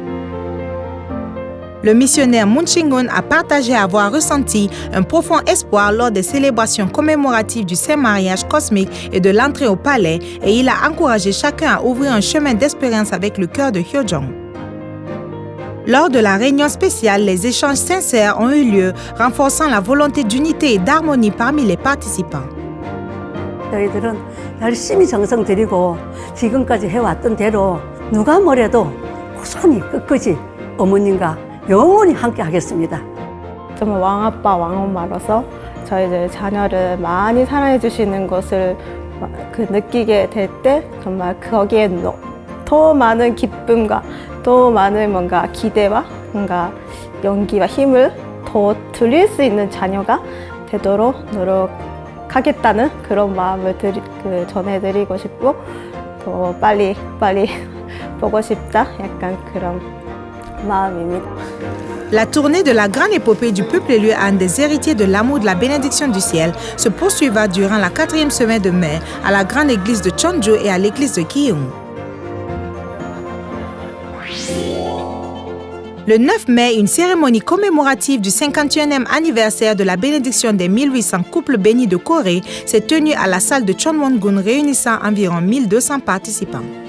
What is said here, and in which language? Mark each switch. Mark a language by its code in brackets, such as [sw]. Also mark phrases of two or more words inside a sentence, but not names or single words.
[fr] Le missionnaire Moon Shin-gun a partagé avoir ressenti un profond espoir lors des célébrations commémoratives du Saint Mariage cosmique et de l'entrée au palais et il a encouragé chacun à ouvrir un chemin d'espérance avec le cœur de Hyojong. Lors de la réunion spéciale, les échanges sincères ont eu lieu, renforçant la volonté d'unité et d'harmonie parmi les participants. [ko] 저희들은 열심히 정성 들이고 지금까지 해왔던 대로 누가 뭐래도 꾸준히 끝까지 어머님과 영원히 함께 하겠습니다. 정말 왕아빠, 왕엄마로서 저희들 자녀를 많이 사랑해 주시는 것을 느끼게 될 때 정말 거기에 더 많은 기쁨과 더 많은 뭔가 기대와 뭔가 용기와 힘을 더 드릴 수 있는 자녀가 되도록 노력하겠다는 그런 마음을 전해드리고 싶고 더 빨리 보고 싶다 약간 그런 마음입니다. [fr] La tournée de la grande épopée du peuple élu Han des héritiers de l'amour de la bénédiction du ciel se poursuivra durant la 4e semaine de mai à la grande église de Cheonju et à l'église de Gyeong. Le 9 mai, une cérémonie commémorative du 51e anniversaire de la bénédiction des 1800 couples bénis de Corée s'est tenue à la salle de Chonwon-gun réunissant environ 1200 participants.